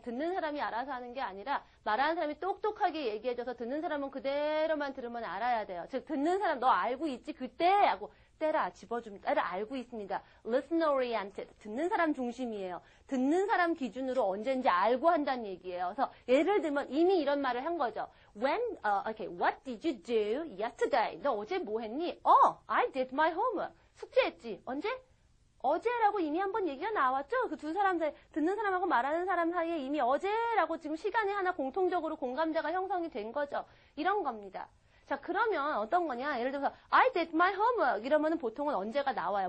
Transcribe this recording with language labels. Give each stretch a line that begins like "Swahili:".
Korean: 듣는 사람이 알아서 하는 게 아니라, 말하는 사람이 똑똑하게 얘기해줘서 듣는 사람은 그대로만 들으면 알아야 돼요. 즉, 듣는 사람 너 알고 있지? 그때? 하고. 때라 집어줍니다. 때를 알고 있습니다.
English: Listen oriented.
Korean: 듣는 사람 중심이에요. 듣는 사람 기준으로 언젠지 알고 한다는 얘기예요. 그래서 예를 들면 이미 이런 말을 한 거죠.
English: What did you do yesterday?
Korean: 너 어제 뭐 했니?
English: I did my homework.
Korean: 숙제했지. 언제? 어제라고 이미 한번 얘기가 나왔죠? 그 두 사람 사이, 듣는 사람하고 말하는 사람 사이에 이미 어제라고 지금 시간이 하나 공통적으로 공감대가 형성이 된 거죠. 이런 겁니다. 자, 그러면 어떤 거냐? 예를 들어서
English: I did my homework
Korean: 이러면은 보통은 언제가 나와요.